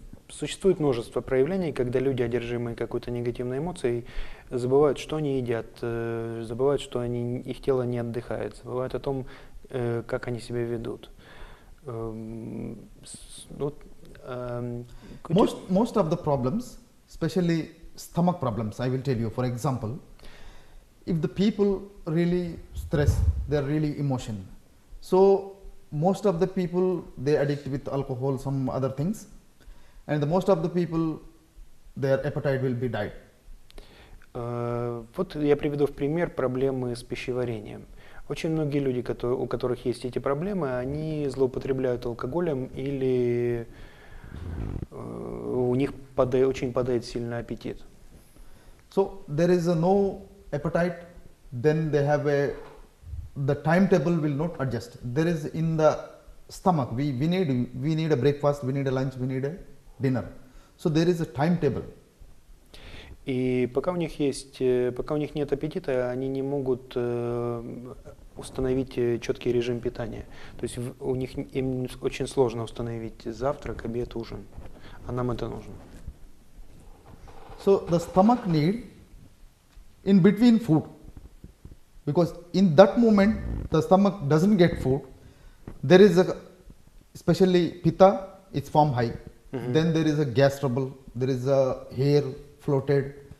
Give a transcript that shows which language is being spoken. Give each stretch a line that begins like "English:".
Russian: Существует множество проявлений, когда люди, одержимые какой-то негативной эмоцией, забывают, что они едят, забывают, что их тело не отдыхает, забывают о том, как они себя ведут.
English: Most of the problems, especially stomach problems, I will tell you. For example, if the people really stress, they are really emotion. So most of the people, they addict with alcohol, some other things, and the most of the people, their appetite will be died.
Russian: Вот я приведу в пример проблемы с пищеварением. Очень многие люди, у которых есть эти проблемы, они злоупотребляют алкоголем или у них очень падает сильный аппетит.
English: So there is no appetite, then they have the timetable will not adjust. There is in the stomach, we need a breakfast, we need a lunch, we need a dinner. So there is a timetable.
Russian: И пока у них нет аппетита, они не могут установить четкий режим питания. То есть им очень сложно установить завтрак, обед, ужин. А нам это нужно.
English: So the stomach need in between food, because in that moment the stomach doesn't get food. There is a, especially pitta, it's form high. Then there is a gas trouble, there is a hair floated.